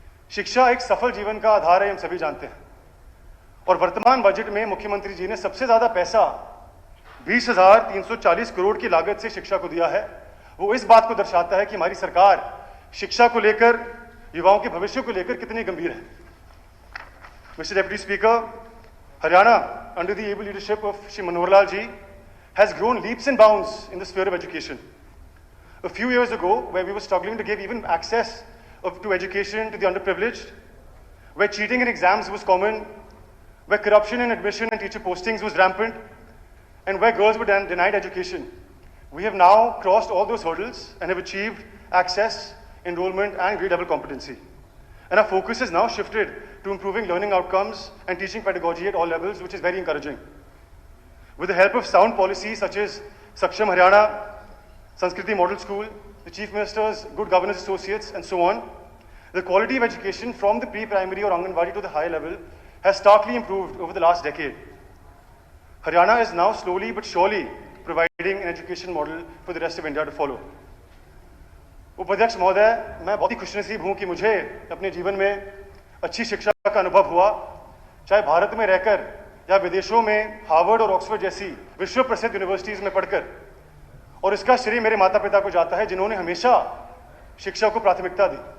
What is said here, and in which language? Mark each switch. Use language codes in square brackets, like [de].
[hi] शिक्षा एक सफल जीवन का आधार है, हम सभी जानते हैं। और वर्तमान बजट में मुख्यमंत्री जी ने सबसे ज्यादा पैसा 20,340 करोड़ की लागत से शिक्षा को दिया है। वो इस बात को दर्शाता है कि हमारी सरकार शिक्षा को लेकर, युवाओं के भविष्य को लेकर कितनी गंभीर है। [en] Mister deputy speaker, Haryana under the able leadership of Shri Manohar Lal ji has grown leaps and bounds in the sphere of education. A few years ago, where we were struggling to give even access to education to the underprivileged, where cheating in exams was common, where corruption in admission and teacher postings was rampant, and where girls were denied education, we have now crossed all those hurdles and have achieved access, enrollment, and grade level competency. And our focus has now shifted to improving learning outcomes and teaching pedagogy at all levels, which is very encouraging. With the help of sound policies such as Saksham Haryana, Sanskriti Model School, the Chief Minister's Good Governance Associates, and so on, the quality of education from the pre-primary or Anganwadi to the higher level has starkly improved over the last decade. Haryana is now slowly but surely providing an education model for the rest of India to follow. [hi] उपाध्यक्ष महोदय, मैं बहुत ही खुशनसीब हूं कि मुझे अपने जीवन में अच्छी शिक्षा का अनुभव हुआ, चाहे भारत में रहकर या विदेशों में हार्वर्ड और ऑक्सफोर्ड जैसी विश्व प्रसिद्ध यूनिवर्सिटीज में पढ़कर। और इसका श्रेय मेरे माता पिता को जाता है, जिन्होंने हमेशा शिक्षा को प्राथमिकता दी।